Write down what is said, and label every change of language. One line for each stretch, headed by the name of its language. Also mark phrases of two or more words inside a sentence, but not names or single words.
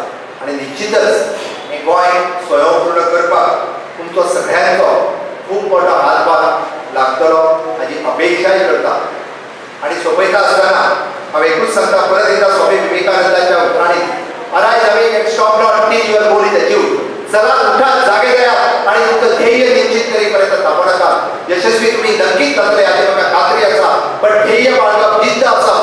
Konkani: आनी निश्चितच हें गोंय स्वयंपूर्ण करपाक तुमचो सगळ्यांचो खूब मोठो हातभार लागतलो हाची अपेक्षाय करता. आनी सोपयता आसतना हांव एकूच सांगता परत एकदा स्वामी विवेकानंदाच्या उतरांनी
English: arise awake and stop not till your goal is achieved.
Marathi: चला उठा, जागे जायात आणि तुमचं ध्येय निश्चित करेपर्यंत थांबू नका.
Konkani: यशस्वी तुम्ही नक्कीच जातले हाची म्हाका खात्री आसा. पण ध्येय बाळगप, जिद्द